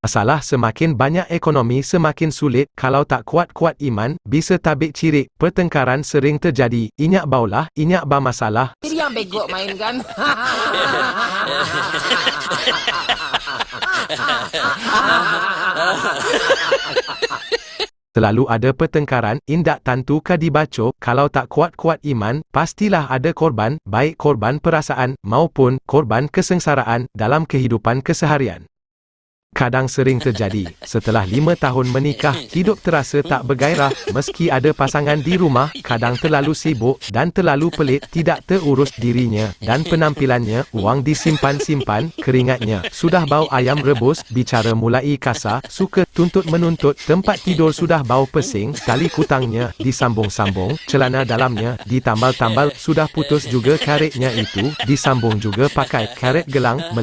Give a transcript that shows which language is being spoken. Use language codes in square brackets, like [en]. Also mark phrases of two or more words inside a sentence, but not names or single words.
[id] Masalah semakin banyak ekonomi semakin sulit, kalau tak kuat-kuat iman, bisa [min] tabik cirik, [id] pertengkaran sering terjadi, [min] inyak baulah, inyak ba masalah. [id] Sendiri yang bego main kan. Selalu ada pertengkaran, [min] indak tantu ka dibaco, [id] kalau tak kuat-kuat iman, pastilah ada korban, baik korban perasaan, maupun korban kesengsaraan, dalam kehidupan keseharian. Kadang sering terjadi, setelah 5 tahun menikah, hidup terasa tak bergairah, meski ada pasangan di rumah, kadang terlalu sibuk, dan terlalu pelit, tidak terurus dirinya, dan penampilannya, wang disimpan-simpan, keringatnya, sudah bau ayam rebus, bicara mulai kasar, suka tuntut-menuntut, tempat tidur sudah bau pesing, tali kutangnya, disambung-sambung, celana dalamnya, ditambal-tambal, sudah putus juga karetnya itu, disambung juga pakai karet gelang,